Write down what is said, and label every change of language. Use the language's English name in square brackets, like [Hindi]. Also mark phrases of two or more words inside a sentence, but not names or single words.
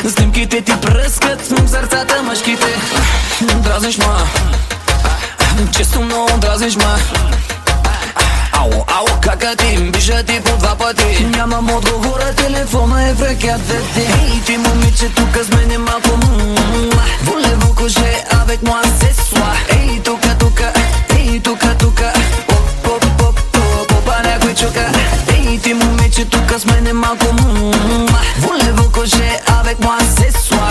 [Bulgarian] Снимките ти пръскат в сърцата мъжките. Дразниш ма, често много дразниш ма. Ало, кака ти, биша ти по два пъти. Нямам отговора, телефона е в ръката ти. Ей, ти момиче, тука с мене малко [French] Voulez-vous coucher avec moi ce soir? [Bulgarian] Ей, тука, ей, тука Попа някой чука. Ей, ти момиче, тука с мене малко [French] Voulez-vous coucher avec moi ce soir?